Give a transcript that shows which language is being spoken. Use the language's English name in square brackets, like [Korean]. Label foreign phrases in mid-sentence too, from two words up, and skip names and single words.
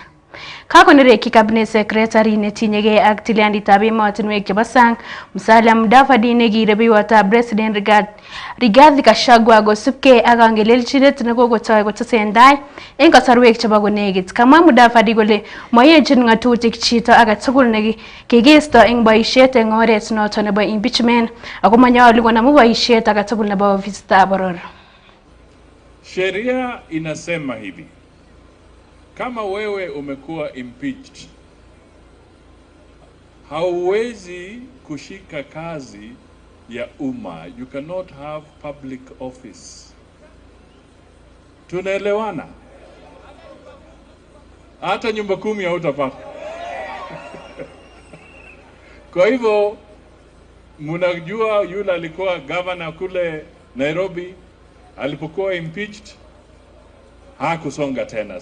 [Kalenjin] Kakonereki [English] cabinet secretary [Kalenjin] netinyegei ak tilyanditab emotinwek chebo sang Musalia Mudavadi nekirebewotab president Rigathi Gachagua kosubkei ak angelelchinet nekokotoi kotesendai eng kasarwek chebo konekit. Kamwa Mudavadi kole moyechin ng'atutik chito age tugul nekikesto eng boisiet eng oret noto nebo impeachment ako manyolu konamu boisiet age tugul nebo ofisitab boror. [Swahili] Sheria inasema hivi: kama wewe umekuwa impeached, hauwezi kushika kazi ya umma. [English] You cannot have public office. [Swahili] Tunaelewana? Hata nyumba 10 hautapata. Kwa hivyo mnajua yule alikuwa governor kule Nairobi alipokuwa impeached hakusonga tena.